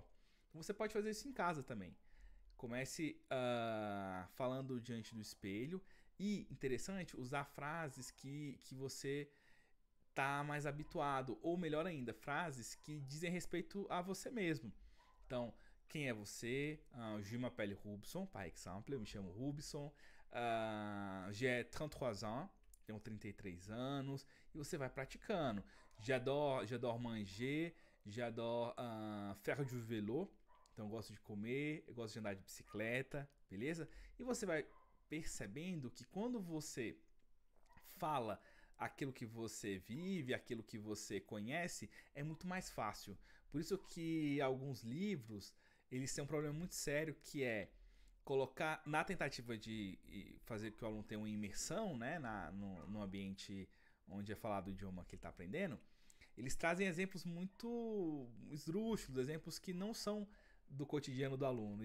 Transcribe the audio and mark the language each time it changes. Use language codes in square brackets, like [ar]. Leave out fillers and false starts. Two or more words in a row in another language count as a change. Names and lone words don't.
[pt] Então, você pode fazer isso em casa também. Comece falando diante do espelho. E, interessante, usar frases que você está mais habituado. Ou, melhor ainda, frases que dizem respeito a você mesmo. Então, quem é você? [fr] Je m'appelle Rubson, par exemple. [pt] Eu me chamo Rubson. [fr] J'ai 33 ans, [pt] tenho 33 anos, e você vai praticando. [fr] J'adore manger, j'adore faire du vélo, [pt] então eu gosto de comer, eu gosto de andar de bicicleta, beleza? E você vai percebendo que quando você fala aquilo que você vive, aquilo que você conhece, é muito mais fácil. Por isso que alguns livros, eles têm um problema muito sério que é colocar na tentativa de fazer que o aluno tenha uma imersão, né, no ambiente onde é falado o idioma que ele está aprendendo, eles trazem exemplos muito esdrúxulos, exemplos que não são do cotidiano do aluno.